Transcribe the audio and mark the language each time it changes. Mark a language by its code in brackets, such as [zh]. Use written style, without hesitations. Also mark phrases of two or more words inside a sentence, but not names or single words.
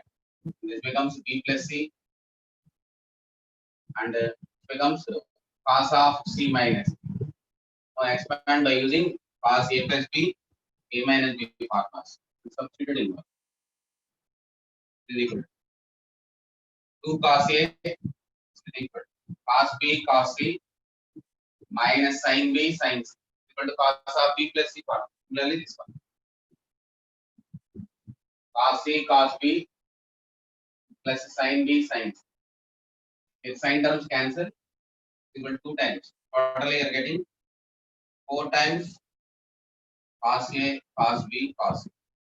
[en] This becomes b plus c, and becomes cos of c minus. Now expand by using cos a plus b, a minus b formulas. Substitute in 1. Is equal to 2 cos a is equal to cos b cos c minus sin b sin c equal to cos of b plus c formula. Similarly, this one cos c cos b plus sin b sin c. If sin terms cancel, equal to 2 times. Totally, you are getting 4 times cos a cos b cos c.